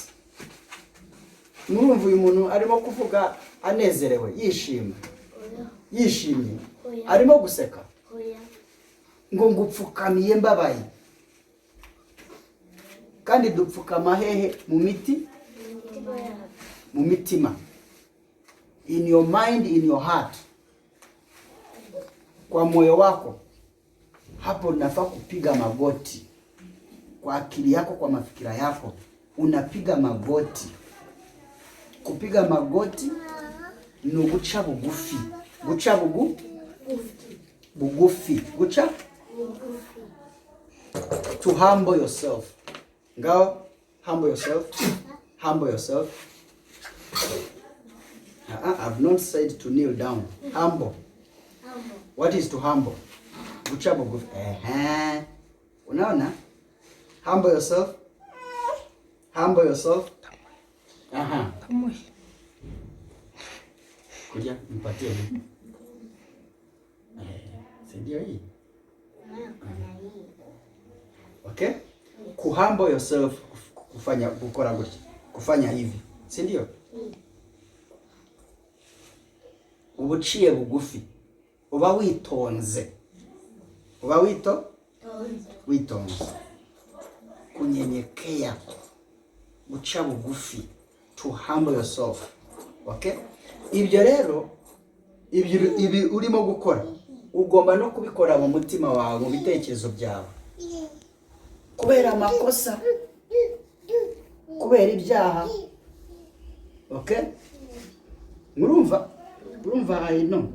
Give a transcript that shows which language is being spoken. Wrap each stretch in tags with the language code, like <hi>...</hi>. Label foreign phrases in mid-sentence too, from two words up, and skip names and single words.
<rw>Murumva uyu muntu arimo kuvuga anezerewe, yishimye, arimo guseka. Ngo ngupfukamiye mbabaye. Kandi dupfukama hehe? Mu mitima.</rw> <en>In your mind, in your heart.</en> <sw>Kwa moyo wako. Hapo unafaa kupiga magoti. Kwa akili yako, kwa mafikira yako, unapiga magoti.</sw> <rw>Kupiga magoti ni uguca bugufi. Guca bugufi. Guca?</rw> <en>To humble yourself. Go, humble yourself. I've not said to kneel down. Humble. What is to humble?</en> <rw>Guca bugufi.</rw> <en>Unaona? Humble yourself.</en> <sw>Kuja mpatie hii. Ndio hii. Okay?</sw> <en>Humble yourself,</en> <sw>kufanya hivi. Si ndio?</sw> <rw>Ubuciye bugufi. Uba witonze. Witonze. Kunyenyekea. Guca bugufi.</rw> <en>To humble yourself. Okay?</en> <rw>Ibyo rero, ibi urimo gukora, ugomba no kubikora mu mutima wawe, mu bitekerezo byawe. Kubera amakosa, kubera ibyaha. Okay? Murumva hino.</rw>